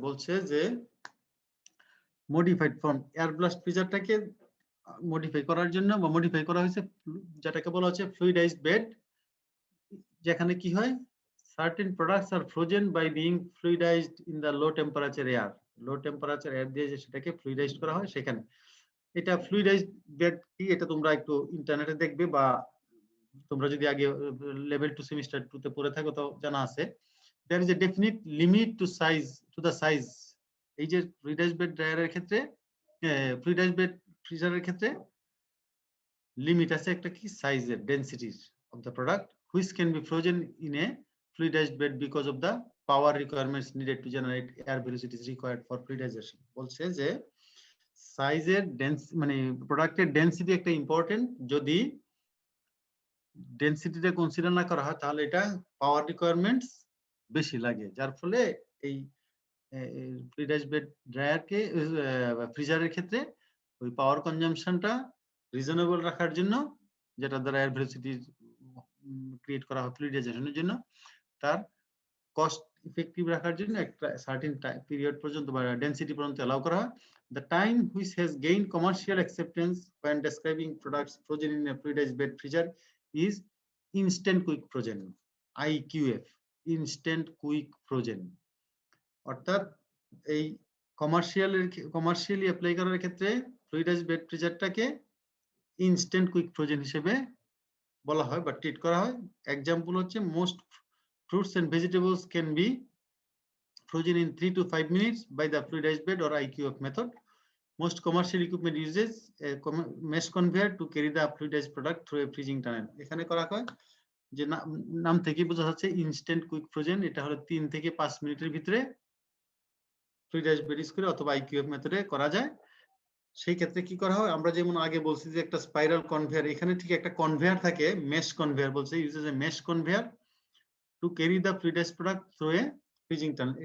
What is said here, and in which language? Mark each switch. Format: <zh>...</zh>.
<bn>বলছে যে modified form air blast ফ্রিজারটাকে modify করার জন্য বা মডিফাই করা হয়েছে যেটাকে বলা হচ্ছে ফ্লুইডাইজড বেড, যেখানে কি হয়</bn> <en>certain products are frozen by being fluidized in the low temperature air।</en> <bn>Low temperature air দিয়ে যে সেটাকে ফ্লুইডাইজড করা হয় সেখানে। এটা ফ্লুইডাইজড বেড কি এটা তোমরা একটু ইন্টারনেটে দেখবে বা তোমরা যদি আগে লেভেল 2 সেমিস্টার 2 তে পড়ে থাকো তো জানা আছে।</bn> <en>there is a definite limit to the size।</en> <bn>এই যে ফ্লুইডাইজড বেড ড্রায়ারের ক্ষেত্রে ফ্লুইডাইজড বেড ফ্রিজারের ক্ষেত্রে লিমিট আছে একটা কি সাইজের, ডেনসিটির</bn> <en>of the product which can be frozen in a fluidized bed because of the power requirements needed to generate air velocities required for fluidization।</en> <bn>বলছে যে সাইজের মানে প্রোডাক্টের ডেনসিটি একটা ইম্পর্টেন্ট, যদি ডেনসিটিটা কনসিডার না করা হয় তাহলে এটা পাওয়ার রিকোয়ারমেন্টস বেশি লাগে, যার ফলে এই ফ্লুইডাইজড বেড ড্রায়ারকে ফ্রিজারের ক্ষেত্রে ওই পাওয়ার কনজাম্পশনটা রিজনেবল রাখার জন্য, যেটা দ্বারা এয়ার ভেলোসিটি ক্রিয়েট করা হয় ফ্লুইডাইজেশনের জন্য, তার কস্ট ইফেক্টিভ রাখার জন্য একটা সার্টেন পিরিয়ড পর্যন্ত বা ডেনসিটি পর্যন্ত অ্যালাউ করা হয়।</bn> <en>The time which has gained commercial acceptance when describing products frozen in a fluidized bed freezer is instant quick frozen, IQF, instant quick frozen।</en> <bn>অর্থাৎ এই কমার্শিয়ালি অ্যাপ্লাই করার ক্ষেত্রে fluidised bed ফ্রিজারটাকে instant quick frozen হিসেবে বলা হয় বা treat করা হয়। এক্সাম্পল হচ্ছে</bn> <en>Most fruits and vegetables can be frozen in 3 to 5 minutes by the fluidized bed or IQF method। Most commercial equipment uses a mesh conveyor to carry the fluidized product through a freezing tunnel।</en> <bn>এখানে করা হয় যে নাম থেকে বোঝা যাচ্ছে instant quick frozen, এটা হলো 3 থেকে 5 মিনিটের ভিতরে ফ্লুইডাইজড বেড ইউজ করে অথবা IQF মেথডে করা যায়। সেই ক্ষেত্রে কি করা হয়, আমরা যেমন আগে বলছি যে একটা স্পাইরাল কনভেয়ার, এখানে ঠিক একটা কনভেয়ার থাকে, মেশ কনভেয়ার বলছে,</bn> <en>Uses a mesh conveyor to carry the fluidized product through a freezing tunnel.</en>